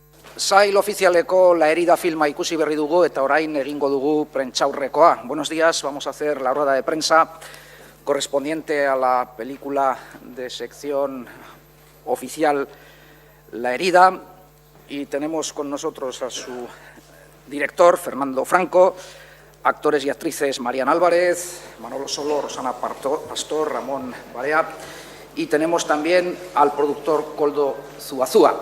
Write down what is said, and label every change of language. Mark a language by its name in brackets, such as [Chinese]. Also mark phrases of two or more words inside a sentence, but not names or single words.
[Basque] Sail ofizialeko La Herida filma ikusi berri dugu eta orain egingo dugu prentsaurrekoa. [Spanish] Buenos días, vamos a hacer la rueda de prensa correspondiente a la película de sección oficial La Herida y tenemos con nosotros a su director, Fernando Franco, actores y actrices Marian Álvarez, Manolo Solo, Rosana Pastor, Ramón Barea y tenemos también al productor Koldo Zuazúa.